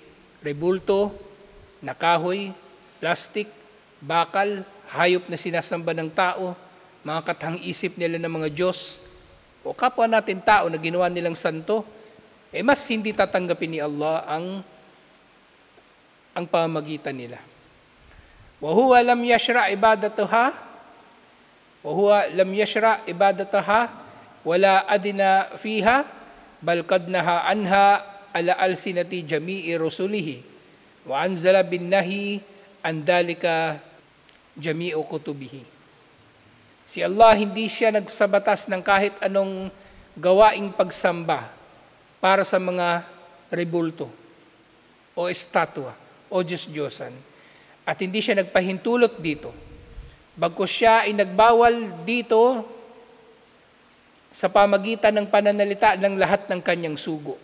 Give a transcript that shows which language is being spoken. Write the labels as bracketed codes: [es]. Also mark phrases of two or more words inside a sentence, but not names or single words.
[tl] Rebulto, nakahoy, plastic, bakal, hayop na sinasamba ng tao, mga kathang-isip nila ng mga Diyos, o kapwa natin tao na ginawa nilang santo, mas hindi tatanggapin ni Allah ang pamamagitan nila. [ar] وهو لم يشرع عبادتها ولا أذن فيها بل قد نهى عنها على ألسنة جميع رسله وأنزل بالنهي عن ذلك جميع كتبه. [tl] Si Allah hindi siya nagsabatas ng kahit anong gawaing pagsamba para sa mga rebulto o estatwa o Diyos-Diyosan. At hindi siya nagpahintulot dito. Bagkus siya ay nagbawal dito sa pamagitan ng pananalita ng lahat ng kanyang sugo.